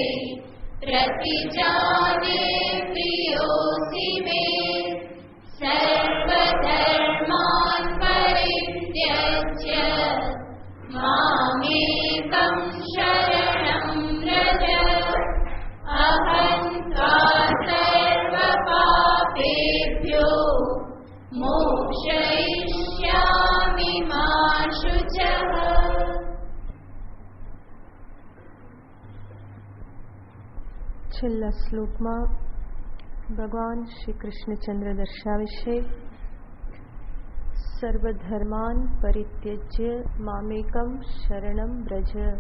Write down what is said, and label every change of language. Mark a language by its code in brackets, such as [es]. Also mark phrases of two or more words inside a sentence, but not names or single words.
[sa] प्रतिजाने प्रियोऽसि मे सर्वधर्मान् परित्यज्य मामेकं शरणं व्रज अहं त्वा सर्वपापेभ्यो मोक्षयिष्यामि मा शुचः। [gu] છેલ્લા શ્લોકમાં ભગવાન શ્રી કૃષ્ણચંદ્ર દર્શાવે છે [sa] સર્વધર્માન પરિત્યજ્ય મામેકમ શરણમ વ્રજ.